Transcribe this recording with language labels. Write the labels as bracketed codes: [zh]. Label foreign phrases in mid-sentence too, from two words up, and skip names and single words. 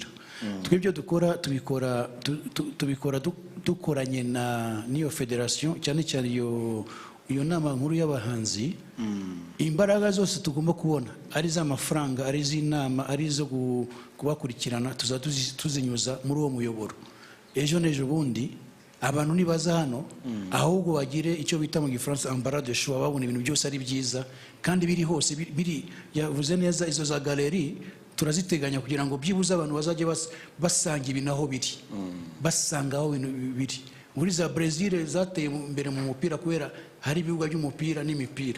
[rw] Twebyo tubikora dukoranye n'iyo federation cyane cyane iyo nama nkuru y'abahanzi. Imbaraga zose tugomba kubona ari z'amafaranga ari z'inama ari zo kubakurikirana tuzinyuza muri uwo muyoboro. Ejo n'ejo bundi abantu nibaza hano ahubwo bagire icyo bita mu Gifaransa [fr] embarras de choix [rw] babona ibintu byose ari byiza kandi biri hose biri yavuze neza. Izo za galerie turaziteganya kugira ngo byibuze abantu bazajye basanga ibintu aho biri basanga aho ibintu biri. Muri za Brazil zateye imbere mu mupira kubera hari ibibuga by'umupira n'imipira.